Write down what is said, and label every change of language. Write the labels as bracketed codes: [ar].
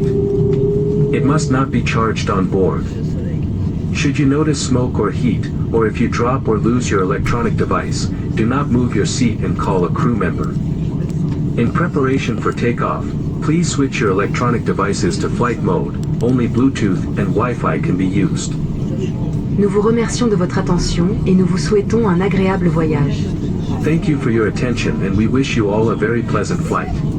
[en] It must not be charged on board. Should you notice smoke or heat, or if you drop or lose your electronic device, do not move your seat and call a crew member. In preparation for takeoff, please switch your electronic devices to flight mode, only Bluetooth and Wi-Fi can be used. [fr] Nous vous remercions de votre attention et nous vous souhaitons un agréable voyage. [en] Thank you for your attention and we wish you all a very pleasant flight.